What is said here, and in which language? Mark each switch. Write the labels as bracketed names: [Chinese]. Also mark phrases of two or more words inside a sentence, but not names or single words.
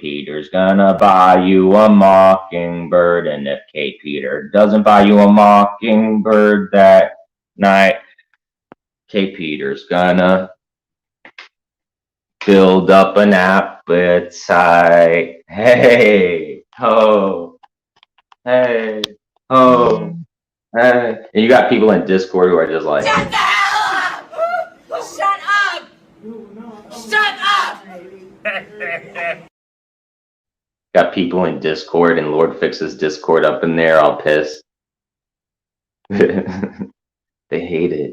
[English] Peter's gonna buy you a mockingbird, and if K. Peter doesn't buy you a mockingbird that night, K. Peter's gonna build up an appetite. Hey, ho, hey, ho, hey. And you got people in Discord who are just like, Shut the hell up! Shut up! Shut up! got people in Discord, and Lord Fix's Discord up in there all pissed. They hate it.